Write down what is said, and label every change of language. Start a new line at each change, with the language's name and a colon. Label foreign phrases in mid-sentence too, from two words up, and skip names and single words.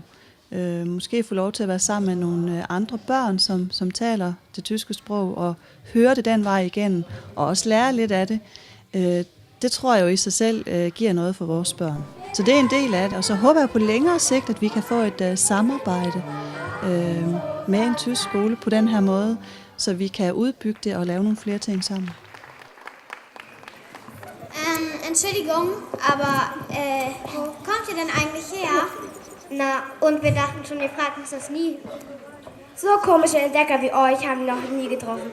Danish: Måske få lov til at være sammen med nogle andre børn, som taler det tyske sprog, og høre det den vej igen, og også lære lidt af det. Det tror jeg jo i sig selv giver noget for vores børn. Så det er en del af det, og så håber jeg på længere sigt, at vi kan få et samarbejde med en tysk skole på den her måde, så vi kan udbygge det og lave nogle flere ting sammen.
German: Entschuldigung, aber wo kommt ihr denn eigentlich her? Na, und wir dachten schon, wir fragten uns das nie. So komische Entdecker wie euch haben wir noch nie getroffen.